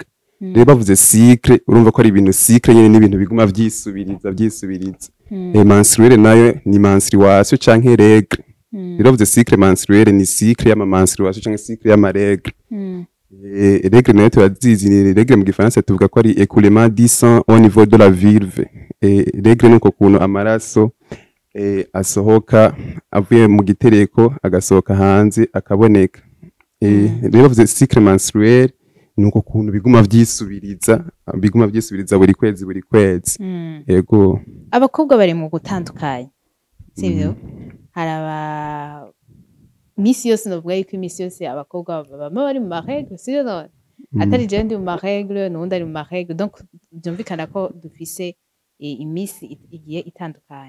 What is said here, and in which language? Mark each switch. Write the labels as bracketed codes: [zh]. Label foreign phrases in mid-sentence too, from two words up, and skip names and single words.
[rn] Rero bavuze cycle urumva ko ari ibintu cycle nyene n'ibintu biguma vyisubiriza. Menstruel nayo ni menstruation canke règle. Rero bavuze [fr] cycle menstruel [rn] ni cycle y'ama menstruation canke cycle y'ama règle. Règle nayo turazizi, ni règle mu Gifaransa tuvuga ko ari [fr] écoulement du sang au niveau de la vulve. [rn] Règle nuko kuntu amaraso asohoka avuye mu gitereko agasohoka hanze akaboneka. Rero bavuze [fr] cycle menstruel [rn] nuko kuntu biguma vyisubiriza buri kwezi. Yego abakobwa bari mu gutandukanye sivyo, haraba misi yose novuga yuko imisi yose abakobwa baba bari mu marègle sivyo, no atari je ndi mu marègle n'undi ari mu marègle, donc byumvikana ko dufise imisi igiye itandukanye.